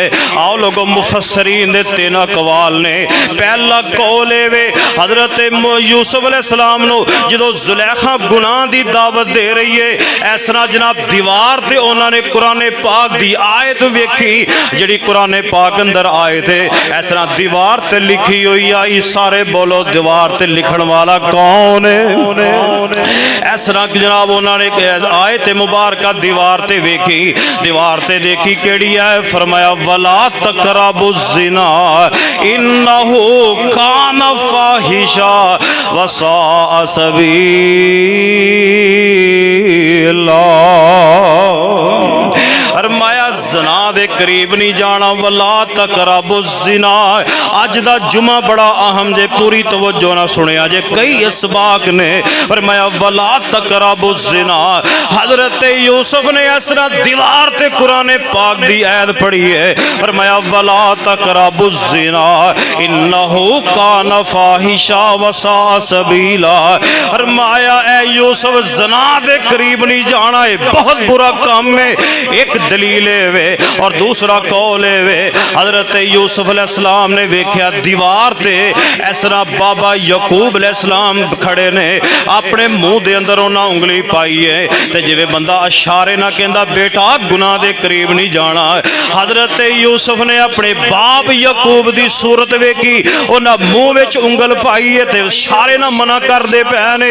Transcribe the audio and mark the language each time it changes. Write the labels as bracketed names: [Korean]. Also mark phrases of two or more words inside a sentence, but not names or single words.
[Punjabi] ਆਓ ਲੋਕੋ ਮੁਫ਼ੱਸਰੀਨ ਦੇ ਤਿੰਨ ਅਕਵਾਲ ਨੇ। ਪਹਿਲਾ ਕੌਲ ਵੇ ਹਜ਼ਰਤ ਯੂਸੁਫ਼ ਅਲੈਹਿਸਸਲਾਮ ਨੂੰ ਜਦੋਂ ਜ਼ੁਲੇਖਾ ਗੁਨਾਹ ਦੀ ਦਾਅਵਤ ਦੇ ਰਹੀ ਹੈ, ਇਸ ਤਰ੍ਹਾਂ ਜਨਾਬ ਦੀਵਾਰ ਤੇ ਉਨ੍ਹਾਂ ਨੇ ਕੁਰਾਨ ਪਾਕ ਦੀ ਆਇਤ ਵੇਖੀ, ਜਿਹੜੀ ਕੁਰਾਨ ਪਾਕ ਅੰਦਰ ਆਇਤ ਹੈ ਇਸ ਤਰ੍ਹਾਂ ਦੀਵਾਰ ਤੇ ਲਿਖੀ ਹੋਈ ਆਈ। ਸਾਰੇ ਬੋਲੋ ਦੀਵਾਰ ਤੇ ਲਿਖਣ ਵਾਲਾ ਕੌਣ ਹੈ? ਇਸ ਤਰ੍ਹਾਂ ਜਨਾਬ ਉਨ੍ਹਾਂ ਨੇ ਆਇਤ ਮੁਬਾਰਕ ਦੀਵਾਰ ਤੇ ਵੇਖੀ, ਦੀਵਾਰ ਤੇ ਦੇਖੀ ਕੇੜ੍ਹੀ ਹੈ? [Arabic] फरमाया ولا تقربوا الزنى إنه كان فاحشة وساء سبيلا. [Punjabi] ਫ਼ਰਮਾਇਆ ਜ਼ਨਾ ਦੇ ਕਰੀਬ ਨਹੀਂ ਜਾਣਾ, [Arabic] ولا تقربوا الزنى. [Punjabi] ਅੱਜ ਦਾ ਜੁੰਮਾ ਬੜਾ ਅਹਿਮ ਜੇ, ਪੂਰੀ ਤਵੱਜੋ ਨਾ ਸੁਣਿਆ ਜੇ, ਕਈ ਇਸਬਾਕ ਨੇ। [Arabic] फरमाया ولا تقربوا الزنى. [Punjabi] ਹਜ਼ਰਤ ਯੂਸੁਫ਼ ਨੇ ਇਸ ਤਰ੍ਹਾਂ ਦੀਵਾਰ ਤੇ ਕੁਰਾਨ ਪਾਕ ਦੀ ਆਇਤ ਪੜ੍ਹੀ ਹੈ। [Arabic] फरमाया ولا تقربوا الزنى إنه كان فاحشة وساء سبيلا. [Punjabi] ਫ਼ਰਮਾਇਆ ਏ ਯੂਸੁਫ਼ ਜ਼ਨਾ ਦੇ ਕਰੀਬ ਨਹੀਂ ਜਾਣਾ, ਹੈ ਬਹੁਤ ਬੁਰਾ ਕੰਮ ਹੈ। ਇੱਕ ਦਲੀਲ ਵੇ ਔਰ ਦੂਸਰਾ ਕੌਲ ਵੇ। ਹਜ਼ਰਤ ਯੂਸੁਫ਼ ਅਲੈਹਿਸਸਲਾਮ ਨੇ ਵੇਖਿਆ ਦੀਵਾਰ ਤੇ ਇਸ ਤਰ੍ਹਾਂ ਬਾਬਾ ਯਾਕੂਬ ਅਲੈਹਿਸਸਲਾਮ ਖੜ੍ਹੇ ਨੇ, ਅਪਣੇ ਮੂੰਹ ਦੇ ਅੰਦਰ ਉਨ੍ਹਾਂ ਉਂਗਲੀ ਪਾਈ ਹੈ ਤੇ ਜਿਵੇਂ ਬੰਦਾ ਇਸ਼ਾਰੇ ਨਾ ਕਹਿੰਦਾ ਬੇਟਾ ਗੁਨਾਹ ਦੇ ਕਰੀਬ ਨਹੀਂ ਜਾਣਾ। ਹਜ਼ਰਤ ਯੂਸੁਫ਼ ਨੇ ਅਪਣੇ ਬਾਪ ਯਾਕੂਬ ਦੀ ਸੂਰਤ ਵੇਖੀ, ਉਨ੍ਹਾਂ ਮੂੰਹ ਵਿਚ ਉਂਗਲ ਪਾਈ ਹੈ ਤੇ ਇਸ਼ਾਰੇ ਨਾ ਮਨ੍ਹਾ ਕਰਦੇ ਪਏ ਨੇ।